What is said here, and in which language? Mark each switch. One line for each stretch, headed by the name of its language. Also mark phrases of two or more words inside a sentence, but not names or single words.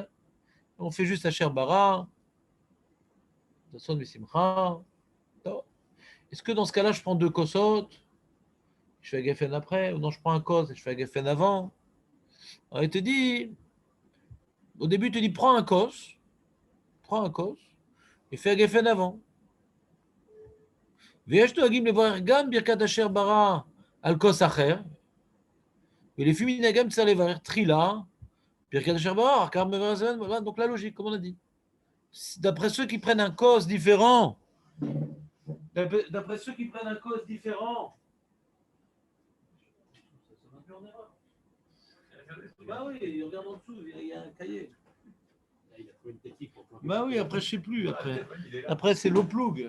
French: On fait juste
Hebrew: אשר ברא.
French: Est-ce que dans ce cas-là, je prends deux kosot, je fais un geffen après, ou non, je prends un kos et je fais un geffen avant? Alors, il te dit, au début, il te dit, prends un kos, et fais un geffen avant.
Hebrew: ויש נוהגים לברך גם ברכת אשר ברא על כוס אחר, ולפי מנהגם צריך לברך תחילה, ברכת אשר ברא, car מברך זמן,
French: donc la logique, comme on a dit. D'après ceux qui prennent un cause différent, bah oui, regarde en dessous, il y a un cahier. Bah oui, après je sais plus, après c'est l'eau ploug.